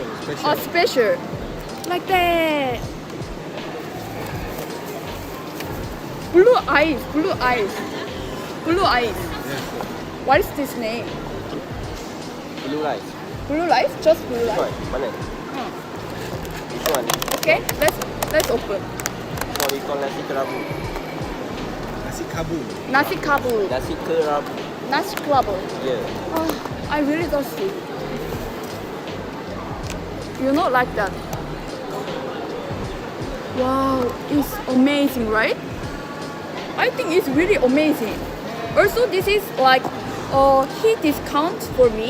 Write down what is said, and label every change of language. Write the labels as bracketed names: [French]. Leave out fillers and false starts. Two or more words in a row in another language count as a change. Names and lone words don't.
[English] Oh, special. Like that. Blue eyes, blue eyes. Blue eyes. What is this name? Blue rice. Blue rice? Just blue rice? Right, mana? This one. Okay, let's open. This one we call nasi kerabu. Nasi Kerabu. Nasi Kerabu. Nasi kerabu. Nasi Kerabu. Yeah. Oh, I really thirsty. You know, like that. Wow, it's amazing, right? I think it's really amazing. Also, this is like heat discount for me.